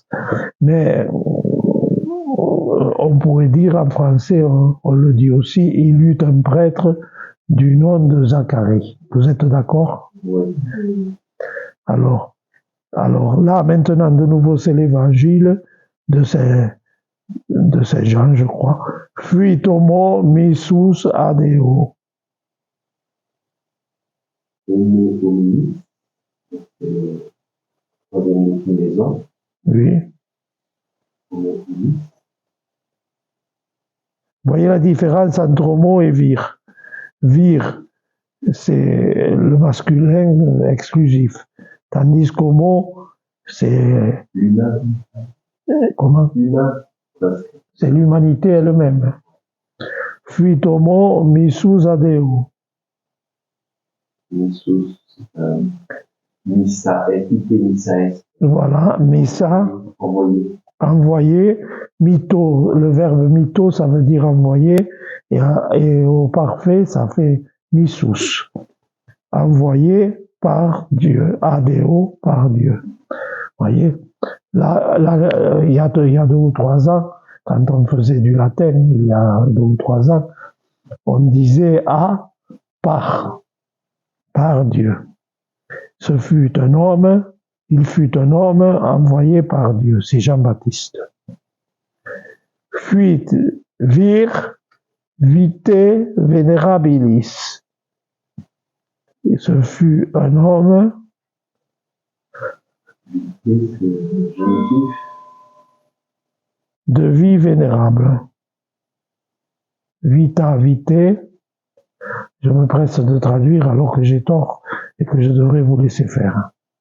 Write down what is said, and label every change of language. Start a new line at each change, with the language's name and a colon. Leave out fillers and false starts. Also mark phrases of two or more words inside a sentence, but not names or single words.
French: Mais on pourrait dire en français, on le dit aussi, il eut un prêtre du nom de Zacharie. Vous êtes d'accord? Oui. Alors là, maintenant, de nouveau, c'est l'évangile de Saint Jean, je crois.
Latin: Fuit homo missus adeo. Homo hominis,
French: troisième déclinaison. Oui.
Latin: Homo hominis.
French: Vous voyez la différence entre homo et vir. Vir, c'est le masculin exclusif. Tandis qu'homo, c'est... Humain. Comment? Humain. C'est l'humanité elle-même.
Latin: Fuit homo missus adeo. Missus, missa est, missa est.
French: Voilà, missa, Envoyé. Mito, le verbe mito, ça veut dire envoyer, et au parfait, ça fait missus. Envoyé par Dieu, adeo par Dieu. Vous voyez, là, il y a 2 ou 3 ans, quand on faisait du latin, il y a 2 ou 3 ans, on disait à par Dieu. Ce fut un homme, il fut un homme envoyé par Dieu, c'est Jean-Baptiste.
Latin: Fuit vir vite venerabilis.
French: Et ce fut un homme. De vie vénérable.
Latin: Vita vite.
French: Je me presse de traduire alors que j'ai tort et que je devrais vous laisser faire.